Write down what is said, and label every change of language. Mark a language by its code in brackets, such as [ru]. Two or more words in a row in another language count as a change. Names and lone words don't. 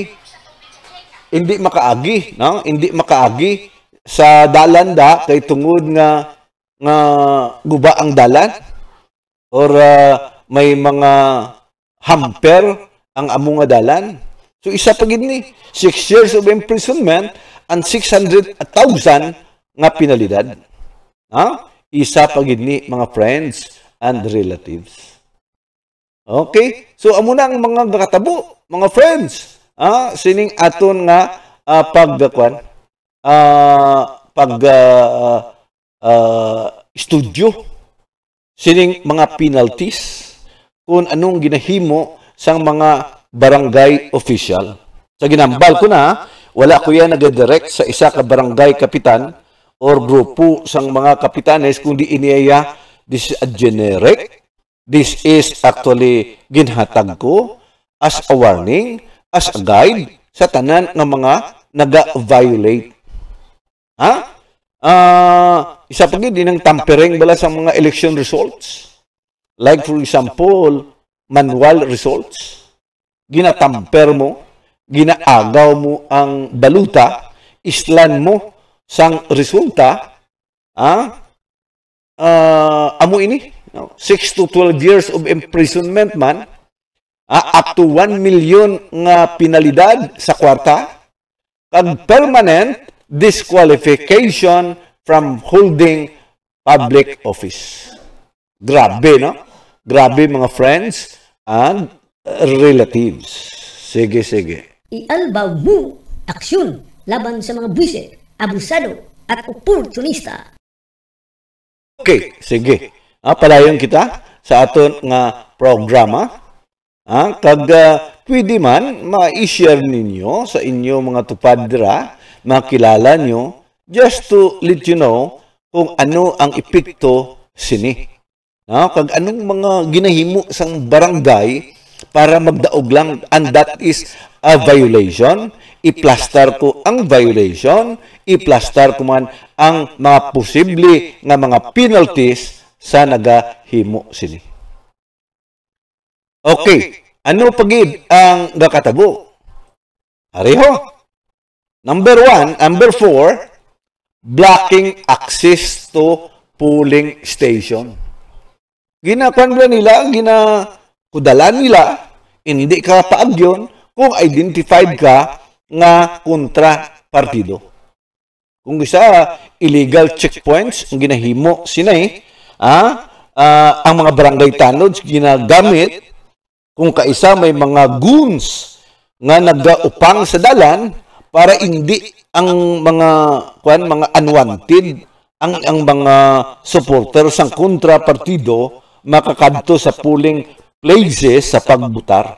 [hil] Hindi makaagi, no? Hindi makaagi sa dalan da, kay tungod nga guba ang dalan, or may mga hamper ang amo nga dalan. So, isa pa gid ni [en] 6 years of imprisonment [hil] and 600,000 nga penalidad. Isa pa gid ni mga [en] friends and relatives. [hil] Okay? So, amo na ang mga nakatabo, mga friends. Sining aton nga studio. Sining mga penalties kung anong ginahimo sang mga barangay official. Sa ginambal ko na, wala ko yan nag-direct sa isa ka barangay kapitan or grupo sang mga kapitanes, kundi iniya, [en] this is a generic, this is actually [hil] ginhatag ko [en] as a warning, as a guide [hil] sa tanan ng mga naga-violate. Isa pa gid dinang tampering bala sa mga election results. [en] Like for example, manual results. [hil] Ginatamper mo, ginaagaw mo ang baluta, islan mo sang resulta, amo ini, [en] 6 to 12 years of imprisonment [hil] man, [en] up to 1 million [hil] nga penalidad sa kwarta, kag [en] permanent disqualification from holding public office. [hil] Grabe, no? Grabe, mga [en] friends and relatives. [hil] Sige, sige. [tl] Ialbaw mo aksyon laban sa mga buwisit, abusado at oportunista. [hil] Okay, sige. Padayon kita sa aton nga programa. Kag pwede man ma-share ninyo sa inyo mga tupad dira, makilala nyo, [en] just to let you know [hil] kung ano ang epekto sini. Kag anong mga ginahimo sang barangay para magdaog lang, [en] and that is a violation. [hil] I-plaster ko ang violation, i-plaster ko man ang mga posible nga mga penalties sa nagahimo sini. Okay, ano pagid ang gakatabo? Ariho. [en] Number 4, blocking access to polling station. [hil] Ginakuan ba nila, kudalan nila, hindi ka paagyon kung identified ka nga kontra partido. Kung isa, [en] illegal checkpoints [hil] ang ginahimo sinay, ang mga barangay tanods ginagamit kung kaisa may mga goons nga nagaupang sa dalan para hindi ang mga unwanted, ang mga supporter sang kontra partido makakadto sa [en] polling places [hil] sa pagbutar.